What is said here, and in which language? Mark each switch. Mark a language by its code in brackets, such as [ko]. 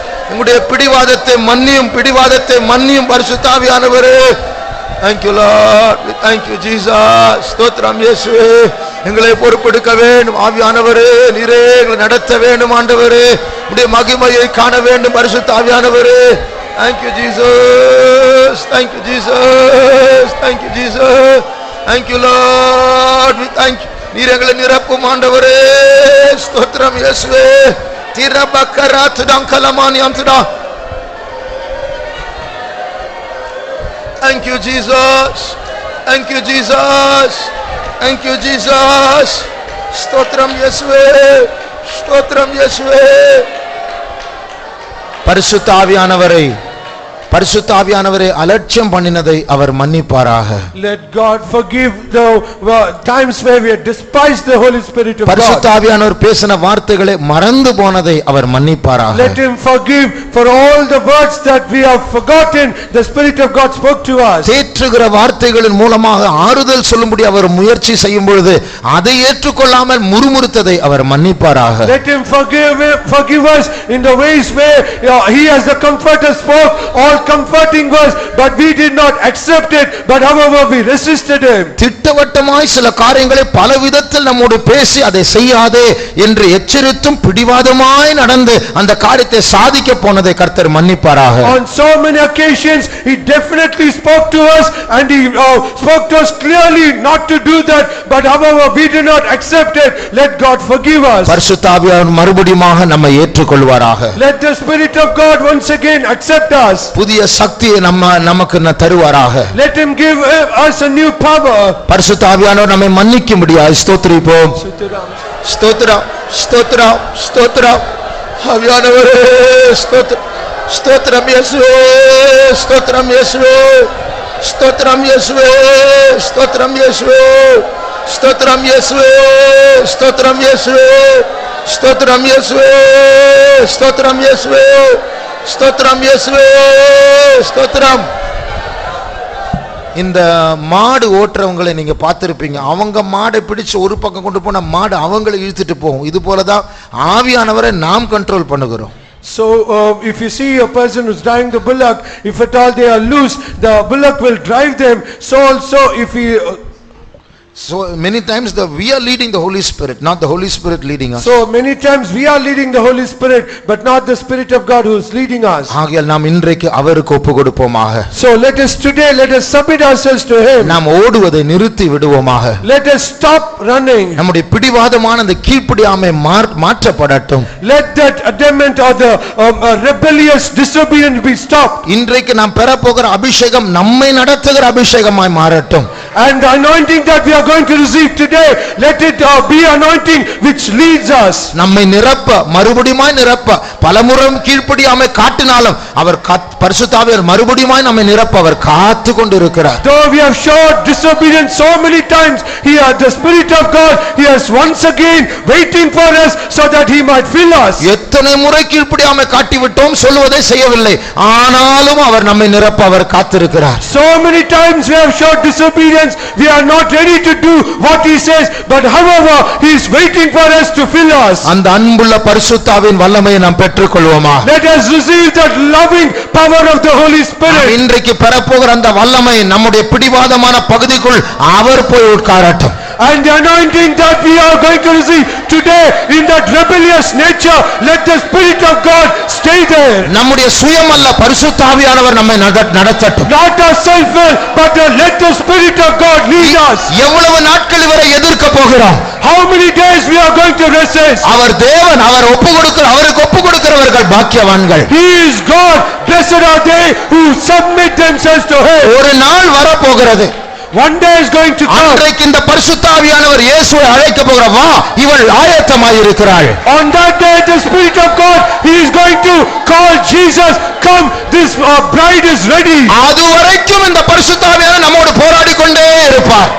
[ta] எங்களுடைய பிடிவாதத்தை மன்னியும், பிடிவாதத்தை மன்னியும் பரிசுத்த ஆவியானவரே. [en] Thank you Lord, we thank you Jesus. [ta] ஸ்தோத்திரம் இயேசுவே, எங்களை பொறுப்பெடுக்க வேண்டும் ஆவியானவரே, நீரே எங்களை நடத்த வேண்டும் ஆண்டவரே, உம்முடைய மகிமையை காண வேண்டும் பரிசுத்த ஆவியானவரே. [en] Thank you Jesus, thank you Jesus, thank you Jesus, thank you Lord, we thank you. [ta] நீர் எங்களை நிரப்பும் ஆண்டவரே. ஸ்தோத்திரம் இயேசுவே. திரபக்கராத்துடங்கலமானியம்துடா. [en] Thank you Jesus, thank you Jesus, thank you Jesus. [ta] ஸ்தோத்திரம் இயேசுவே, ஸ்தோத்திரம் இயேசுவே. பரிசுத்த ஆவியானவரை, பரிசுத்த ஆவியானவரை அலட்சியம் பண்ணினதை அவர் மன்னிப்பாராக. [en] Let God forgive the times where we have despised the Holy Spirit of God. [ta] பரிசுத்த ஆவியானவர் பேசின வார்த்தைகளை மறந்து போனதை அவர் மன்னிப்பாராக. [en] Let him forgive for all the words that we have forgotten. The Spirit of God spoke to us. [ta] தேற்றுகிற வார்த்தைகளின் மூலமாக ஆறுதல் சொல்லும்படி அவர் முயற்சி செய்யும் பொழுது அதை ஏற்றுக்கொள்ளாமல் முறுமுறுத்ததை அவர் மன்னிப்பாராக. [en] Let him forgive us in the ways where he as the comforter spoke all comforting words, but we did not accept it, but however we resisted him. [ta] திட்டவட்டமாய் சில காரியங்களை பல விதத்தில் நம்மோடு பேசி அதை செய்யாதே என்று எச்சரித்தும் பிடிவாதமாய் நடந்து அந்த காரியத்தை சாதிக்க போனதை கர்த்தர் மன்னிப்பாராக. [en] On so many occasions he definitely spoke to us and he spoke to us clearly not to do that, but however we did not accept it. Let God forgive us. [ta] பரிசுத்த ஆவியானவர் மறுபடியும் நம்மை ஏற்றுக்கொள்வாராக. [en] Let the Spirit of God once again accept us. [ta] புதிய புதிய சக்தியை நமக்கு தருவாராக. [en] Let him give us a new power. [ta] பரிசுத்த ஆவியானவர் நம்மை மன்னிக்கும்படியாய் ஸ்தோத்திரிப்போம். ஸ்தோத்திரம் ஸ்தோத்திரம் ஸ்தோத்திரம். ஆவியானவரே ஸ்தோத்திரம். ஸ்தோத்திரம் இயேசுவே. ஸ்தோத்திரம் இயேசுவே. ஸ்தோத்திரம் இயேசுவே. ஸ்தோத்திரம் இயேசுவே. ஸ்தோத்திரம் இயேசுவே. ஸ்தோத்திரம் இயேசுவே. ஸ்தோத்திரம் இயேசுவே. ஸ்தோத்திரம் இயேசுவே. ஸ்தோத்திரம் இயேசுவே. ஸ்தோத்திரம். இந்த மாடு ஓட்டுறவங்களை நீங்க பார்த்திருப்பீங்க. அவங்க மாடை பிடிச்சு ஒரு பக்கம் கொண்டு போன மாடு அவங்களை இழுத்துட்டு போகும். இது போலதான் ஆவியானவரை நாம் கண்ட்ரோல் பண்ணுகிறோம். [en] So if you see a person who's driving the bullock, if at all they are loose, the bullock will drive them. So also if he So many times we are leading the Holy Spirit, not the Holy Spirit leading us. So many times we are leading the Holy Spirit, but not the Spirit of God who is leading us. [ta] ஆகையால் நாம் இன்றைக்கு அவருக்கு ஒப்பு கொடுப்போமாக. [en] So let us submit ourselves to him. [ta] நாம் ஓடுவதை நிறுத்தி விடுவோமாக. [en] Let us stop running. [ta] நம்முடைய பிடிவாதமான அந்த கீழ்ப்படியாமை மாற்றப்படட்டும். [en] Let that adamant or the rebellious disobedience be stopped. [ta] இன்றைக்கு நாம் பெறப்போகிற அபிஷேகம் நம்மை நடத்துகிற அபிஷேகமாய் மாறட்டும். [en] And the anointing that we are going to receive today, let it be anointing which leads us. [ta] நம்மை நிரப்ப மறுபடியுமாய் நிரப்ப பலமுறை கீழ்ப்படியாமை காட்டினாலும் அவர் பரிசுத்த ஆவியார் மறுபடியுமாய் நம்மை நிரப்ப அவர் காத்து கொண்டிருக்கிறார். [en] Though we have showed disobedience so many times, here the Spirit of God, he is once again waiting for us so that he might fill us. [ta] எத்தனை முறை கீழ்ப்படியாமை காட்டிவிட்டோம் சொல்வதை செய்யவில்லை, ஆனாலும் அவர் நம்மை நிரப்ப அவர் காத்திருக்கிறார். [en] So many times we have showed disobedience, we are not ready to do what he says, but however he is waiting for us to fill us. [ta] அந்த அன்புள்ள பரிசுத்த ஆவியின் வல்லமையை நாம் பெற்றுக்கொள்வோமா. [en] Let us receive that loving power of the Holy Spirit. [ta] இன்றைக்கு பெறப்போகிற அந்த வல்லமை நம்முடைய பிடிவாதமான பகுதிக்குள் அவர் போய் உட்காரட்டும். [en] And the anointing that we are going to receive today in that rebellious nature, let the Spirit of God stay there. [ta] நம்முடைய சுயமல்ல பரிசுத்த ஆவியானவர் நம்மை நடத்தட்டும். [en] Not our self-will, but let the Spirit of God lead us. [ta] எவ்வளவு நாட்கள் இவரை எதிர்க்க போகிறோம்? [en] How many days we are going to resist? [ta] அவர் தேவன், அவருக்கு ஒப்பு கொடுக்கிறவர்கள் பாக்கியவான்கள். [en] He is God, blessed are they who submit themselves to him. [ta] ஒரு நாள் வரப்போகிறது. [en] One day is going to come. [ta] அன்றைக்கு இந்த பரிசுத்த ஆவியானவர் இயேசுவை அழைக்க போகிறார். வா, இவள் ஆயத்தமாய் இருக்கிறாள். [en] On that day the Spirit of God, he is going to call Jesus, come, this bride is ready. [ta] அதுவரைக்கும் இந்த பரிசுத்த ஆவியானவர் நம்மோடு போராடி கொண்டே இருப்பார்.